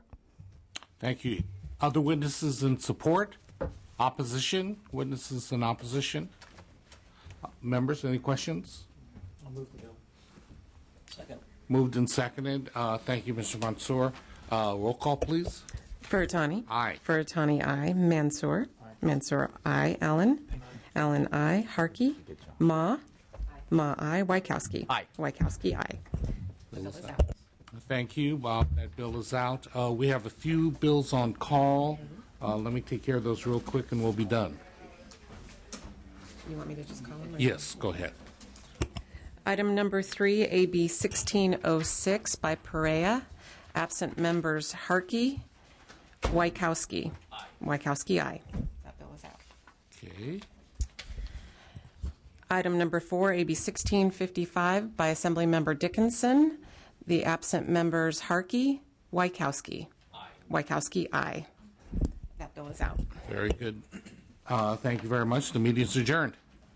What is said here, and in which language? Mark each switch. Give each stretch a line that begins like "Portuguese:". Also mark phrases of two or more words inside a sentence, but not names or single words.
English: Thank you. Other witnesses in support? Opposition? Witnesses in opposition? Members, any questions? I'll move the bill. Second. Moved and seconded. Thank you, Mr. Mansour. Roll call, please. Furutani. Aye. Furutani, aye. Mansour. Mansour, aye. Allen. Allen, aye. Harkey. Ma. Ma, aye. Wykowski. Aye. Wykowski, aye. Thank you. That bill is out. We have a few bills on call. Let me take care of those real quick and we'll be done. You want me to just call them? Yes, go ahead. Item number 3, AB 1606 by Perea. Absent members Harkey, Wykowski. Aye. Wykowski, aye. That bill is out. Okay. Item number 4, AB 1655 by Assembly Member Dickinson. The absent members Harkey, Wykowski. Aye. Wykowski, aye. That bill is out. Very good. Thank you very much. The meeting is adjourned.